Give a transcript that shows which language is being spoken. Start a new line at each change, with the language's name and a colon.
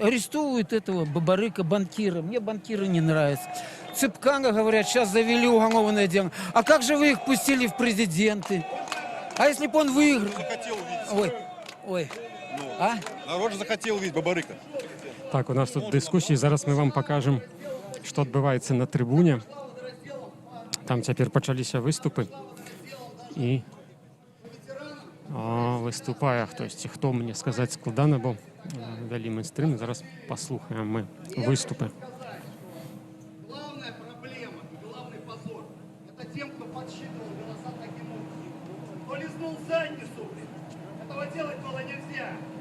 Russian: Арестовывают этого бабарыка, банкира. Мне банкиры не нравятся. Цыпкана, говорят, сейчас завели уголовное дело. А как же вы их пустили в президенты? А если бы он выиграл? Захотел увидеть. Ой. Ну, А? народ же захотел увидеть бабарыка.
Ukrainian: Так, у нас тут дискусії. Зараз ми вам покажемо, що відбувається на трибуні. Там тепер почалися виступи. І виступає хтось. Хто мені сказати складно, бо вели мейнстрим. Зараз послухаємо ми виступи.
Russian: Главная проблема и главный позор – это тем, кто подсчитывал голоса таким образом. Кто лизнул задницу, этого делать было нельзя.